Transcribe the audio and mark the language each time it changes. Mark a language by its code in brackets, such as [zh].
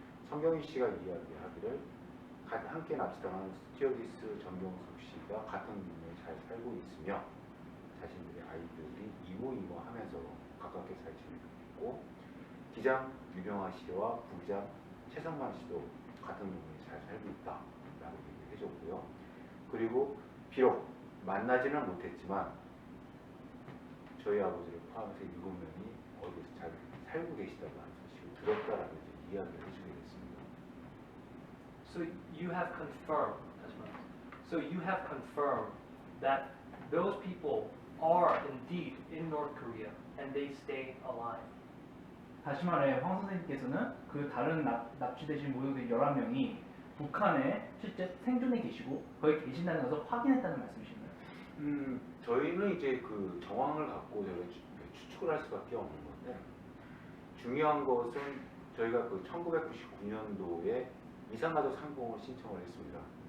[ko] 성경희 씨가 이야기하기를 함께 납치당한 스튜어디스 정경숙 씨가 같은 동네에 잘 살고 있으며 자신들의 아이들이 이모하면서 가깝게 잘 지내고 있고 기장 유병아 씨와 부기장 최성만 씨도 같은 동네에 잘 살고 있다라고 얘기를 해줬고요. 그리고 비록 만나지는 못했지만 저희 아버지를 포함해서 7명이 어디서 잘 살고 계시다고 하는 소식을 들었다라고 이야기를 해주게 됐습니다. [en] So you have confirmed, so you have confirmed that those people are indeed in North Korea and they stay alive. [ko] 다시 말해 황 선생님께서는 그 다른 납치되신 모두들 11명이 북한에 실제 생존해 계시고 거기 계신다는 것을 확인했다는 말씀이신가요? 저희는 이제 그 정황을 갖고 저희가 추측을 할 수밖에 없는 건데 중요한 것은 저희가 그 1999년도에 이산가족 상봉을 신청을 했습니다.